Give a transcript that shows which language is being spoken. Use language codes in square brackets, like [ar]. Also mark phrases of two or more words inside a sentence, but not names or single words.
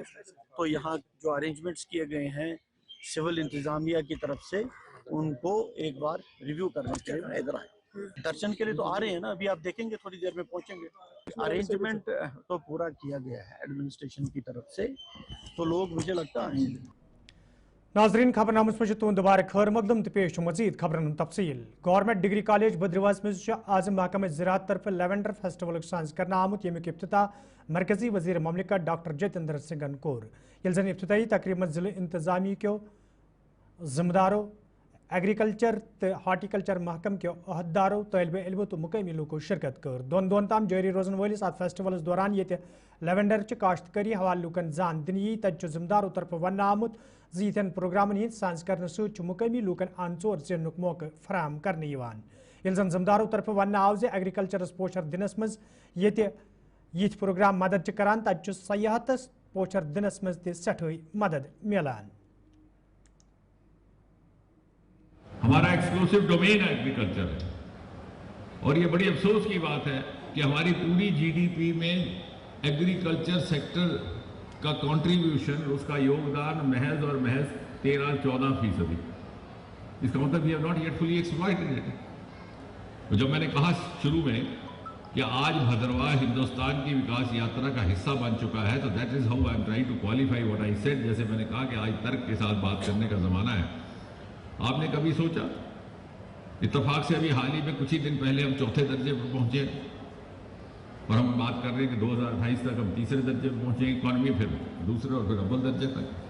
[ur] تو یہاں جو ارینجمنٹس کیے گئے ہیں سول انتظامیہ کی طرف سے، ان کو ایک بار ریویو کرنے کے لیے میں ادھر آیا۔ درشن کے لیے تو آ رہے ہیں نا، ابھی آپ دیکھیں گے تھوڑی دیر میں پہنچیں گے۔ ارینجمنٹ تو پورا کیا گیا ہے ایڈمنسٹریشن کی طرف سے، تو لوگ مجھے لگتا آئیں گے۔ [ks] ناظرین، خبر نامس مجھ تہد دوبارہ خیر مقدم تو پیش مزید خبرن تفصیل۔ گورنمنٹ ڈگری کالج بدرواس مز آز محکمہ زراعت طرف [en] lavender festival [ks] سانز کرنا آمت، یمیک افتتاح مرکزی وزیر مملکت ڈاکٹر جتندر سنگھن کور، یل زن افتتاحی تقریب من ضلع انتظامیہ کیو ذمہ دارو، ایگریکلچر تو ہارٹیکلچر محکم کے عہدیدارو، طالب علمو تو مقامی لوکو شرکت کر۔ دون تام جاری روزن ولس ات فیسٹولس دوران یہ لیونڈر کاشتکاری حوالہ لوکن زان دن یی، تت ذمہ دارو طرف ون آمت ز یتھین پروگرامن ہند سانز کرنے ست مقامی لوکن آنچور زینک موقع فراہم کرنے یوان، یل زن ذمہ دارو طرف ون آو ز ایگریکلچرس پوچھر دنس مز یہ یہ پروگرام مدد کران تت سیاحتس پوچھر دنس مز تہ سٹھے مدد ملان. [ur] ہمارا ایکسکلوسیو ڈومین ایگریکلچر ہے اور یہ بڑی افسوس کی بات ہے کہ ہماری پوری جی ڈی پی میں [en] agriculture sector [ur] کا کنٹریبیوشن, اس کا یوگدان محض اور محض 13-14%. اس کا مطلب [en] we have not yet fully exploited it. [ur] تو جب میں نے کہا شروع میں کہ آج بھدرواہ ہندوستان کی وکاس یاترا کا حصہ بن چکا ہے, تو [en] that is how I am trying to qualify what I said. [ur] جیسے میں نے کہا کہ آج ترک کے ساتھ بات کرنے کا زمانہ ہے. آپ نے کبھی سوچا, اتفاق سے ابھی حال ہی میں کچھ ہی دن پہلے ہم 4تھے درجے پر پہنچے اور ہم بات کر رہے ہیں کہ 2028 تک ہم 3رے درجے پر پہنچیں گے اکانومی, پھر دوسرے اور پھر اول درجے تک.